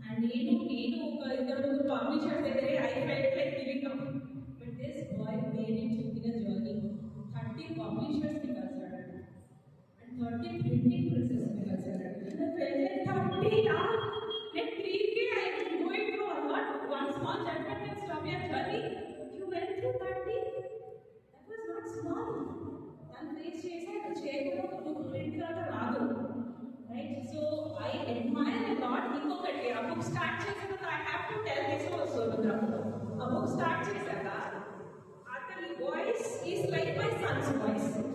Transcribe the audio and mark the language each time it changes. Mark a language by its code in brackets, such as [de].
[te] నేను ఒక ఇద్దరు పబ్లిషర్స్ దగ్గరే [en] I felt like giving up. But this boy made it in a journey. [te] 30 publishers ని కలిసాడు [en] And 30 printing presses ని కలిసాడు. I felt like 30 years, like 3K I was going through a lot. One small setback can stop your journey. You went through 30. That was not small. [te] And face చేశాడు, చేయకుండా book print కాక రాదు. [en] Right? So I admire a lot. [te] ఇంకొకటి ఆ book start చేసినప్పుడు [en] I have to tell this also. [te] ఆ book start చేశాక అతని voice is like my Sons voice.